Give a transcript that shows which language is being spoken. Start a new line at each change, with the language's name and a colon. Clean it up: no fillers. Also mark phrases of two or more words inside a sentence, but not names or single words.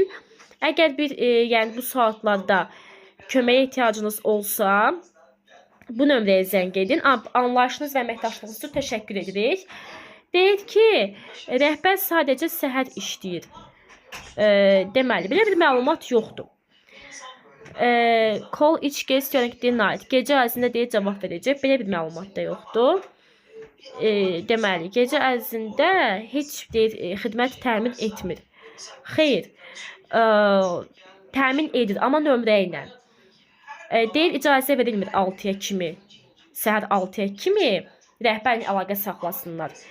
Azerbaijani: Əgər bir, yəni bu saatlarda köməyə ehtiyacınız olsa, bu nömrəyə zəng edin. Anlayışınız və əməkdaşlığınız üçün təşəkkür edirik. Deyir ki, rəhbər sadəcə səhər işləyir. Deməli, belə bir məlumat yoxdur.
English: Call each guest during the night.
Azerbaijani: Gecə ərzində deyir, cavab verəcək. Belə bir məlumat da yoxdur. Deməli, gecə ərzində heç deyir, xidmət təmin etmir. Xeyr, təmin edir, amma nömrə ilə. Deyir, icazə verilmir 6-ya kimi, səhər 6-ya kimi rəhbərlə əlaqə saxlasınlar.